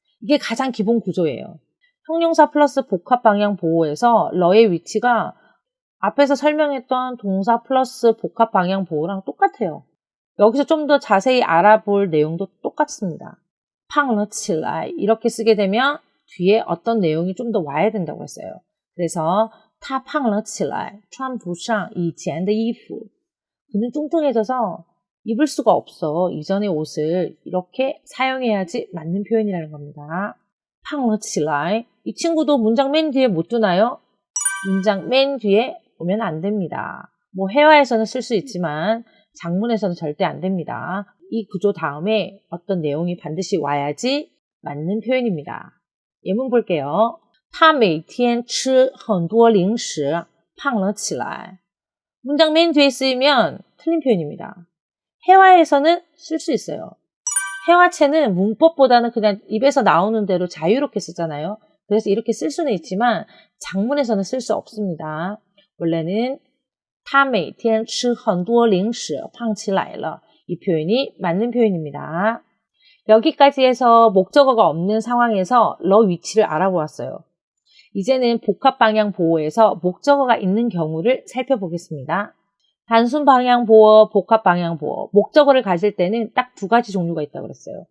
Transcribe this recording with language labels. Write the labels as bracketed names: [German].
[Korean] 이게 가장 기본 구조예요. 형용사 플러스 복합 방향 보호에서 러의 위치가 앞에서 설명했던 동사 플러스 복합 방향 보호랑 똑같아요. 여기서 좀 더 자세히 알아볼 내용도 똑같습니다. [Chinese] 胖了起来 [Korean] 이렇게 쓰게 되면 뒤에 어떤 내용이 좀 더 와야 된다고 했어요. [Chinese] 그래서 他胖了起来穿不上以前的衣服. [Korean] 그는 뚱뚱해져서 입을 수가 없어. 이전의 옷을 이렇게 사용해야지 맞는 표현이라는 겁니다. [Chinese] 胖了起来. [Korean] 이 친구도 문장 맨 뒤에 못 두나요? 문장 맨 뒤에 오면 안 됩니다. 뭐 회화에서는 쓸 수 있지만 장문에서는 절대 안 됩니다. 이 구조 다음에 어떤 내용이 반드시 와야지 맞는 표현입니다. 예문 볼게요. [Chinese] 他每天吃很多零食胖了起来. [Korean] 문장 맨 뒤에 쓰이면 틀린 표현입니다. 회화에서는 쓸 수 있어요. 회화체는 문법보다는 그냥 입에서 나오는 대로 자유롭게 쓰잖아요. 그래서 이렇게 쓸 수는 있지만 장문에서는 쓸 수 없습니다. [Chinese] 원래는 他每天吃很多零食胖起来了. [Korean] 이 표현이 맞는 표현입니다. 여기까지 해서 목적어가 없는 상황에서 러 위치를 알아보았어요. 이제는 복합 방향 보호에서 목적어가 있는 경우를 살펴보겠습니다. 단순 방향 보호, 복합 방향 보호. 목적어를 가질 때는 딱 두 가지 종류가 있다고 그랬어요.